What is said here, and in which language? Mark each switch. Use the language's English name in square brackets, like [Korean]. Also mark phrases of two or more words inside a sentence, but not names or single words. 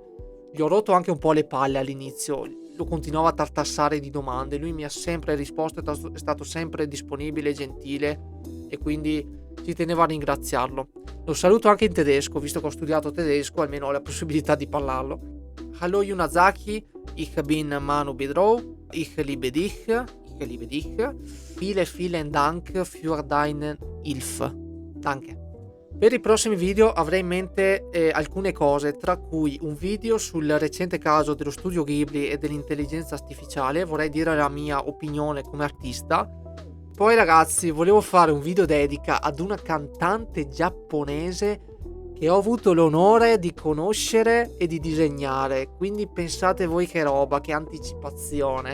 [Italian] Gli ho rotto anche un po' le palle all'inizio, lo continuavo a tartassare di domande, lui mi ha sempre risposto, è stato sempre disponibile, gentile e quindi ci tenevo a ringraziarlo. Lo saluto anche in tedesco, visto che ho studiato tedesco, almeno ho la possibilità di parlarlo. [German] Hallo Yunazaki, ich bin Manu Bedrow. Ich liebe dich. Vielen Dank für deine Hilfe. Danke. [Italian] Per i prossimi video avrei in mente alcune cose, tra cui un video sul recente caso dello studio Ghibli e dell'intelligenza artificiale. Vorrei dire la mia opinione come artista. Poi ragazzi, volevo fare un video dedica ad una cantante giapponese che ho avuto l'onore di conoscere e di disegnare, quindi pensate voi che roba, che anticipazione.